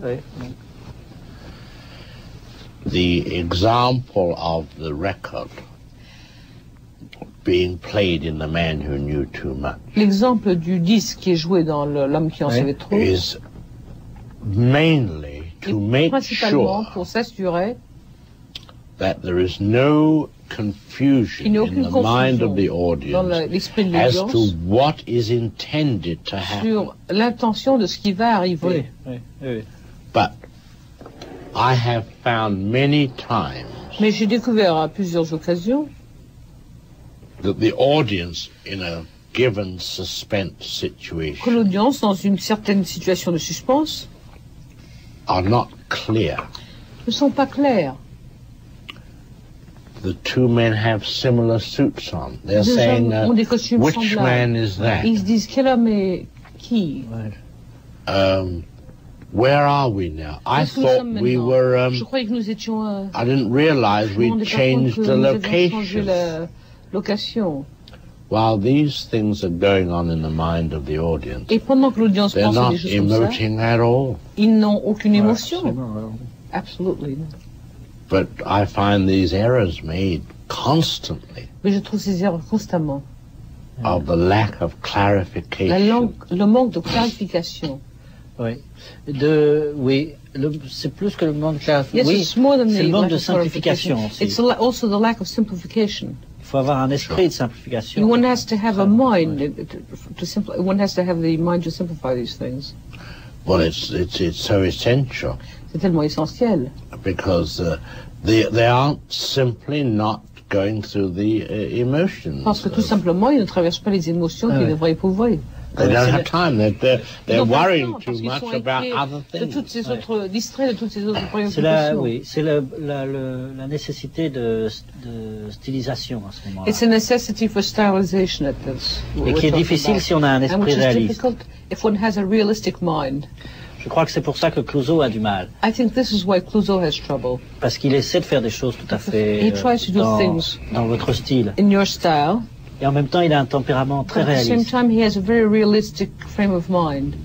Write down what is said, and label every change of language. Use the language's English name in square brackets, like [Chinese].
[French] Oui, oui. [English] The example of the record being played in The Man Who Knew Too Much [French] L'exemple du disque qui est joué dans L'homme qui en Oui. savait trop [English] is mainly [French] est [English] to make [French] principalement [English] sure [French] pour s'assurer [English] that there is no confusion [French] qu'il n'y a [English] in [French] aucune [English] the mind of the [French] confusion dans [English] audience [French] l'esprit de [English] as to [French] l'audience [English] what is intended to happen. [French] sur l'intention de ce qui va arriver. Oui, oui. [English] But I have found many times [French] Mais j'ai découvert à plusieurs occasions [English] that the audience in a given suspense [French] que [English] situation [French] l'audience, dans une certaine situation de suspense, [English] are not clear. [French] ne sont pas clairs. [English] The two men have similar suits on. They're [French] Deux [English] saying, [French] hommes ont des costumes [English] which [French] semblables. [English] man is that? [French] Ils se disent quel homme est qui. [English] Where are we now? I [French] Où est-ce que nous [English] thought [French] sommes [English] we [French] maintenant? [English] were, [French] Je croyais que nous étions. [English] I didn't realize [French] Je me [English] we'd [French] rendais pas compte [English] changed [French] que [English] the [French] nous avions changé [English] location. [French] la location. [English] While these things are going on in the mind of the audience, [French] Et pendant que l'audience [English] they're [French] pense à [English] not [French] des choses comme ça, [English] emoting at all. [French] ils n'ont aucune émotion. Absolument, [English] Absolutely. But I find these errors made constantly [French] Mais je trouve ces erreurs constamment. [English] of the lack of [French] La [English] clarification. [French] langue, le manque de clarification. Oui. Oui. C'est plus que le manque de clarification. [English] Yes, [French] Oui, [English] it's more than [French] c'est [English] the [French] le manque [English] lack [French] de [English] of [French] simplification [English] clarification. [French] aussi. [English] It's also the lack of simplification. [French] Il faut avoir un esprit de simplification. [English] One has to have a mind one has to have the mind to simplify these things. Well, it's so essential [French] C'est tellement essentiel. [English] because they aren't simply not going through the emotions. [French] Parce que tout simplement, ils ne traversent pas les émotions qu'ils ouais. devraient éprouver. [English] They don't have time. They're [French] Ils n'ont pas le [English] worrying too [French] parce qu'ils [English] much [French] sont [English] about [French] inquiets [English] other [French] de [English] things. [French] toutes ces autres, distraits de toutes ces autres C'est la, préoccupations. oui, c'est la nécessité de stylisation à ce moment-là. [English] It's a necessity for stylization at this. [French] Et qui est difficile si on a un [English] And [French] esprit [English] which is [French] réaliste. [English] difficult if one has a realistic mind. [French] Je crois que c'est pour ça que Clouseau a du mal. [English] I think this is why Clouseau has trouble. [French] Parce qu'il essaie de faire des choses tout à fait [English] He tries to do things [French] dans votre style. [English] in your style, [French] Et en même temps, il a un tempérament très [English] but at the same [French] réaliste. [English] time he has a very realistic frame of mind.